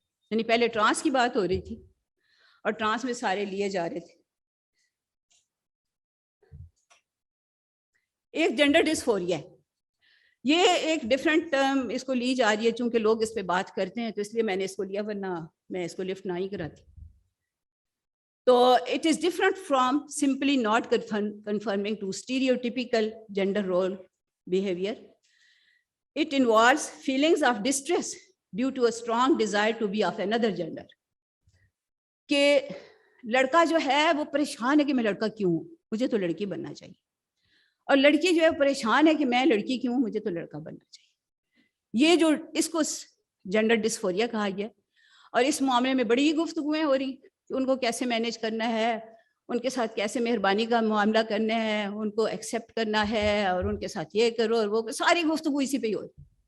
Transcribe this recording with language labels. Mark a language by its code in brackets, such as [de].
[ur] یعنی پہلے ٹرانس کی بات ہو رہی تھی اور ٹرانس میں سارے لیے جا رہے تھے. ایک جینڈر ڈسفوریا ہے, یہ ایک ڈفرینٹ ٹرم اس کو لی جا رہی ہے چونکہ لوگ اس پہ بات کرتے ہیں, تو اس لیے میں نے اس کو لیا, ورنہ میں اس کو لفٹ نہ ہی کراتی. [en] تو it is different from simply not conforming to stereotypical gender role behavior. It involves feelings of distress due to a strong desire to be of another gender. [ur] کہ لڑکا جو ہے وہ پریشان ہے کہ میں لڑکا کیوں ہوں, مجھے تو لڑکی بننا چاہیے, اور لڑکی جو ہے پریشان ہے کہ میں لڑکی کیوں ہوں, مجھے تو لڑکا بننا چاہیے. یہ جو اس کو جینڈر ڈسفوریا کہا گیا, اور اس معاملے میں بڑی گفتگویں ہو رہی کہ ان کو کیسے مینیج کرنا ہے, ان کے ساتھ کیسے مہربانی کا معاملہ کرنا ہے, ان کو ایکسیپٹ کرنا ہے, اور ان کے ساتھ یہ کرو اور وہ, ساری گفتگو اسی پہ ہی ہوتی.